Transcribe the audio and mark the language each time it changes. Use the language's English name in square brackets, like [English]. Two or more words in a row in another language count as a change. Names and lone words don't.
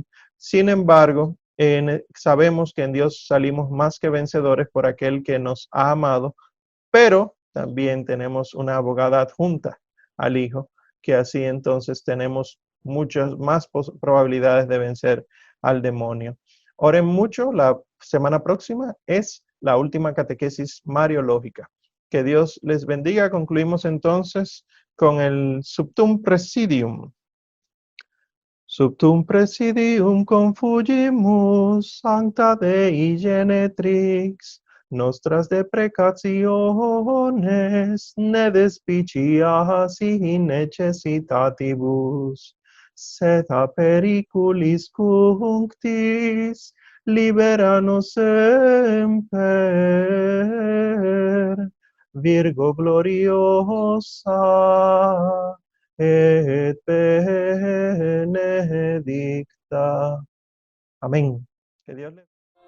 [Spanish] Sin embargo, sabemos que en Dios salimos más que vencedores por aquel que nos ha amado, pero también tenemos una abogada adjunta al Hijo, que así entonces tenemos muchas más probabilidades de vencer al demonio. Oren mucho, la semana próxima es la última catequesis mariológica. Que Dios les bendiga. Concluimos entonces con el Subtum Presidium. [Latin] Subtum Presidium confugimus, Sancta Dei Genetrix, nostras deprecationes, ne despicias in necessitatibus, sed a periculis cunctis, libera nos semper, Virgo gloriosa, et benedicta. [Spanish] Amén. Que Dios le